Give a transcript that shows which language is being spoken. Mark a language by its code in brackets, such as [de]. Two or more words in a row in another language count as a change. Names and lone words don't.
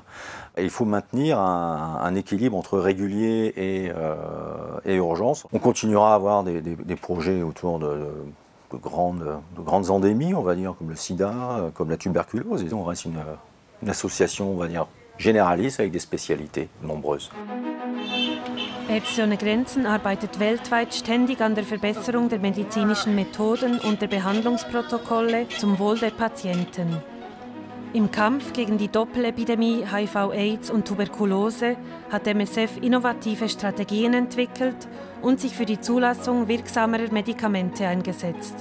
[fr] Et il faut maintenir un équilibre entre régulier et urgence. On continuera à avoir des projets autour de grandes endémies, on va dire, comme le sida, comme la tuberculose. Et on reste une association, on va dire, généraliste avec des spécialités nombreuses. [de] Ärzte ohne Grenzen arbeitet weltweit ständig an der Verbesserung der medizinischen Methoden und der Behandlungsprotokolle zum Wohl der Patienten. Im Kampf gegen die Doppelepidemie HIV/AIDS und Tuberkulose hat MSF innovative Strategien entwickelt und sich für die Zulassung wirksamerer Medikamente eingesetzt.